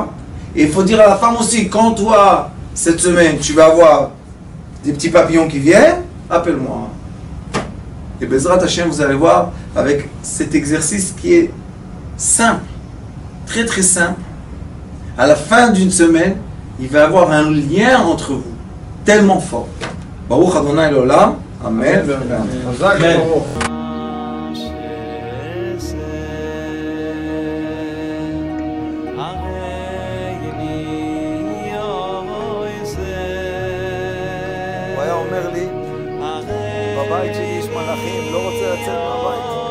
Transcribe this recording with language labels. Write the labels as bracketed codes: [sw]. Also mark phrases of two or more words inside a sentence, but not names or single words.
[fr] Et il faut dire à la femme aussi, quand toi, cette semaine, tu vas avoir des petits papillons qui viennent, appelle-moi. Et [he] בעזרת השם, [fr] vous allez voir, avec cet exercice qui est simple, très très simple, à la fin d'une semaine, il va y avoir un lien entre vous, tellement fort. [he] ברוך אדוני לעולם אמן. Amen. הוא היה אומר לי, בבית שלי יש מלאכים, לא רוצה לצאת מהבית.